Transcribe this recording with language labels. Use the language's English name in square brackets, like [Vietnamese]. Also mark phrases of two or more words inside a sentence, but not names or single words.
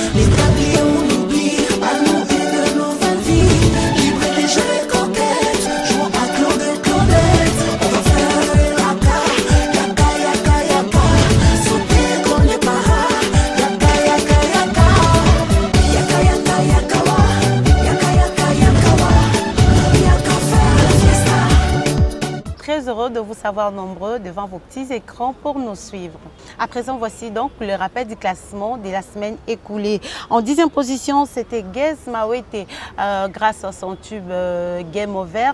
[French] l'établi on oublie, allons une nouvelle vie, libre et léger et coquette, jouons à Claude et Claudette, on va faire yaka, yaka, yaka, yaka, sauter comme les paras, yaka, yaka, yaka, yaka, yaka, yaka, wa, yaka, yaka, yaka, wa, yaka, faire la fiesta. Très heureux de vous savoir nombreux devant vos petits écrans pour nous suivre. À présent, voici donc le rappel du classement de la semaine écoulée. En 10e position, c'était Gez Mawete grâce à son tube Game Over.